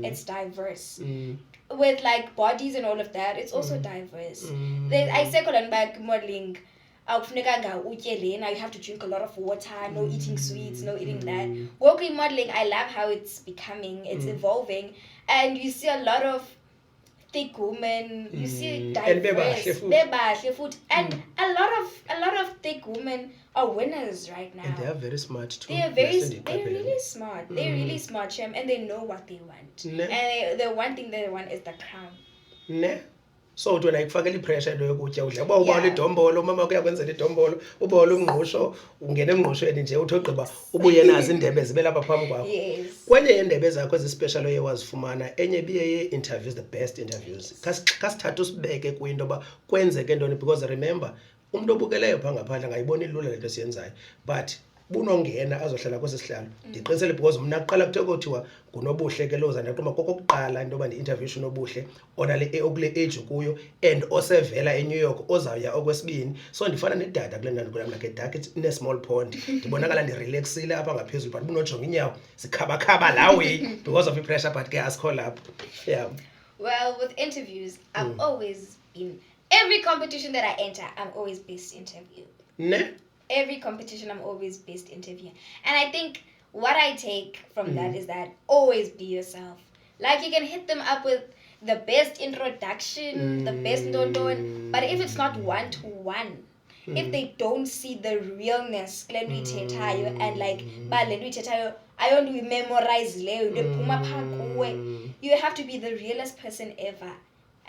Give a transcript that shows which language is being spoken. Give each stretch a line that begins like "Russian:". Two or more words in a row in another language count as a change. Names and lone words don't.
English: It's diverse. With like bodies and all of that, it's also diverse. I say back modeling. Now you have to drink a lot of water, no eating sweets, no eating that. Working modeling, I love how it's becoming, it's evolving, and you see a lot of thick women, you see diverse, and a lot of thick women are winners right now. And they are very smart too. They're really smart. They're really smart, Shem, and they know what they want. And the one thing they want is the crown.
Xhosa: So uthi wena ikufakela ipressure into yokutya udla uba ubawula idombolo umama wakho uyakwenzela idombolo ubawula umngqusho ungena emngqushweni nje uthi ogqiba ubuye nazo indebe zibe lapha phambi kwakho. Kwenye yeendebe zakho ezispecial oye wazifumana enye biye ye-interviews,
English: the best interviews,
Xhosa: khasithatha usibeke kuyinto yoba kwenzeke ntoni
English: because remember
Xhosa: umntu obukeleyo phaa ngaphandle angayiboni lula le nto siyenzayo but bunongena azohlala kwesi sihlalo ndiqinisele because mna kuqala kuthe kothiwa ngunobuhle ke loza ndaqoma kokokuqala into yoba ndi-interview unobuhle okule age kuyo and osevela eNew York ozawuya okwesibini so ndifana nedada kule ndawo kulam
English: like a duck
Xhosa: ine-
English: small pond
Xhosa: ndibonakala ndirelaxile apha ngaphezulu but bunojonga inyawo zikhabakhaba laa way
English: because of
Xhosa: i-pressure but ke asikho lapho.
English: Well, with interviews, I've always been, every competition that I enter, I'm always best interview. Every competition, I'm always best interview. And I think what I take from that is that always be yourself. Like you can hit them up with the best introduction, the best don, but if it's not one-to-one, if they don't see the realness, and like, I only memorize, you have to be the realest person ever.